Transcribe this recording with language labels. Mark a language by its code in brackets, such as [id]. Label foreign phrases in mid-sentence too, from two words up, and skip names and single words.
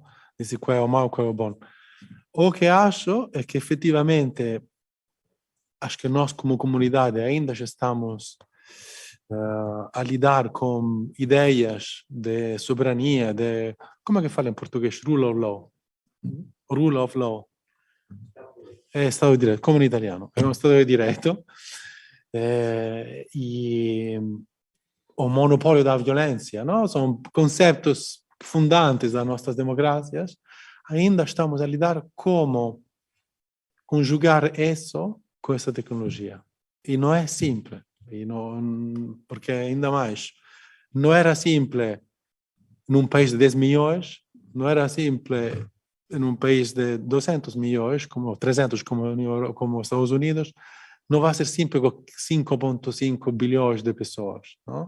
[pt] Dizer qual é o mau, qual é o bom. O que acho é que efetivamente, acho que nós como comunidade ainda já estamos a lidar com ideias de soberania, de, como é que fala em português? [en] Rule of law. Rule of law. [it] É Stato di diritto, come in italiano, è uno Stato di diritto. [pt] E o monopólio da violência, não? São conceitos fundantes das nossas democracias. Ainda estamos a lidar como conjugar isso com essa tecnologia. E não é simples. E não, porque ainda mais, não era simples num país de 10 milhões, não era simples num país de 200 milhões, como 300 como os Estados Unidos, não vai ser simples com 5,5 bilhões de pessoas, não?